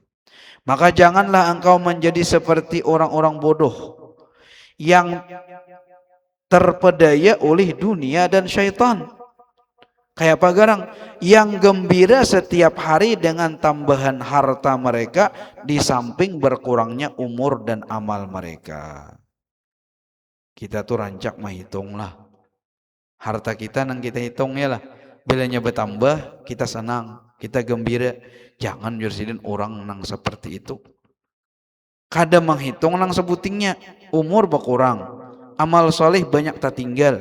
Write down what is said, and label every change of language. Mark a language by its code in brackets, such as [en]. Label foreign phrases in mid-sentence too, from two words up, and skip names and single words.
[id] Maka janganlah engkau menjadi seperti orang-orang bodoh yang terpedaya oleh dunia dan syaitan. Kayak apa garang? Yang gembira setiap hari dengan tambahan harta mereka, di samping berkurangnya umur dan amal mereka. Kita tuh rancak menghitung lah. Harta kita nang kita hitung ya lah. Bilanya bertambah, kita senang, kita gembira. Jangan jursidin orang nang seperti itu. Kada menghitung nang sebutingnya, umur berkurang, amal soleh banyak tertinggal.